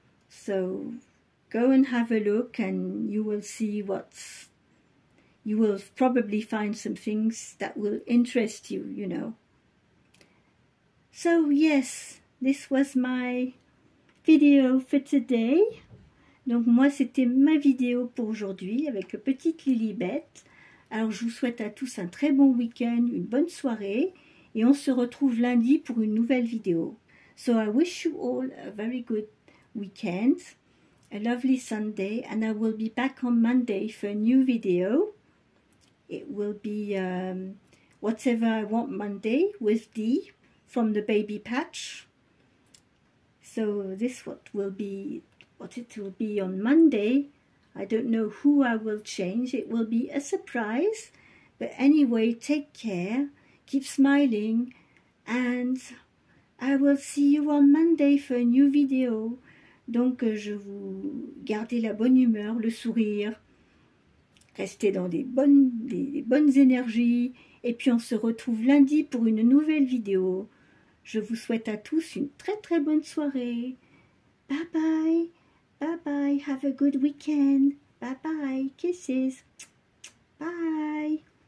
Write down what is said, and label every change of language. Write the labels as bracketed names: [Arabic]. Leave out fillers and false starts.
[English] So go and have a look, and you will see you will probably find some things that will interest you, you know. So yes, this was my video for today. [French] Donc moi c'était ma vidéo pour aujourd'hui avec petite Lilibet. Alors je vous souhaite à tous un très bon week-end, une bonne soirée, et on se retrouve lundi pour une nouvelle vidéo. [English] So I wish you all a very good weekend, a lovely Sunday, and I will be back on Monday for a new video. It will be Whatever I Want Monday with Dee from the Baby Patch. So this what it will be on Monday. I don't know who I will change. It will be a surprise. But anyway, take care, keep smiling, and I will see you on Monday for a new video. [French] Donc je vous gardez la bonne humeur, le sourire, restez dans des bonnes énergies, et puis on se retrouve lundi pour une nouvelle vidéo. Je vous souhaite à tous une très très bonne soirée. [English] Bye bye, bye bye, have a good weekend, bye bye, kisses, bye.